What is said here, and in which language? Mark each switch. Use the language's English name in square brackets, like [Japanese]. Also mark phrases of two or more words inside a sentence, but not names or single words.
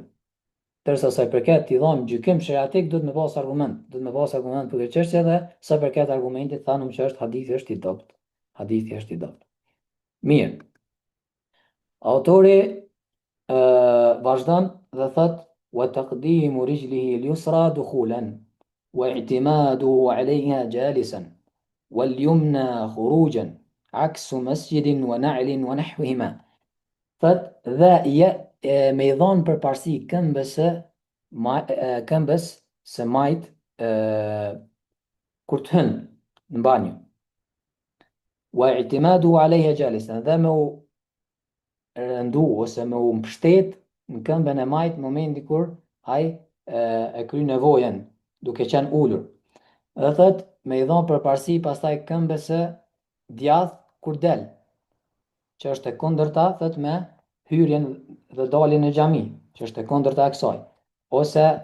[Albanian] Tërsa sa i përket t'i dhëmë gjykim shariatik, duhet me pas argument. Duhet me pas argument për këtë çështje dhe sa i përket argumentit thanëm që është hadithi është i dopt. Hadithi është i dopt. Mirë. Autori vazhdon dhe thot [Arabic] وتقديم رجله اليسرى دخولا واعتماده عليها جالسا واليمنى خروجا عكس مسجد ونعل ونحوهما. [Albanian] Thot dhe me i dhonë për parësi këmbës së majt kur të hënë në banjë. [Arabic] واعتماده عليها جالسا, [Albanian] dhe me u rëndu ose me u mbështet në këmbën e majt në momenti kur ai e kryen nevojën duke qenë ulur. Dhe thot me i dhonë për parësi pastaj këmbës së djathtë kur del, që është e kundërta thot me hyrjen dhe daljen në xhami, që është e kundërta e kësaj, ose